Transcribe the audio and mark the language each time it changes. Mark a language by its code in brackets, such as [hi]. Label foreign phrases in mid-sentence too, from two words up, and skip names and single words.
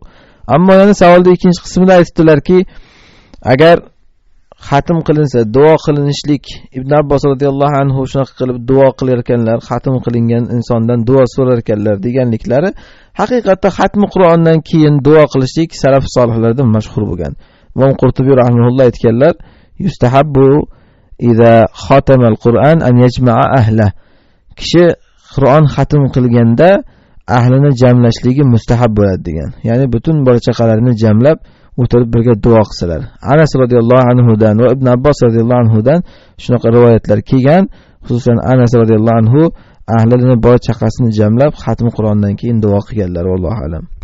[uz] Ammo yana savolning ikkinchi qismida aytdilarki, agar xatm qilinsa, duo qilinishlik, Ibn Abbos [ar] رضي الله عنه [uz] shunaqa qilib duo qilar ekanlar, xatm qilingan insondan duo so'rar ekanlar deganliklari, haqiqatda xatm Qur'ondan keyin duo qilishlik salaf solihlardan mashhur bo'lgan. Imom Qurtubiy rahimahulloh aytganlar, [ar] يستحب إذا ختم القرآن أن يجمع أهله. [uz] Kishi Qur'on xatm qilganda ahlini jamlashligi mustahab bo'ladi degan. Ya'ni butun bola chaqalarini jamlab o'tirib birga duo qilsalar. Anas [ar] رضي الله عنه [uz] dan va Ibn Abbos [ar] رضي الله عنه [uz] dan shunaqa rivoyatlar kelgan. Xususan Anas [ar] رضي الله عنه [uz] ahlini bola chaqasini jamlab xatm Qur'ondan keyin duo qilganlar, [ar] والله أعلم.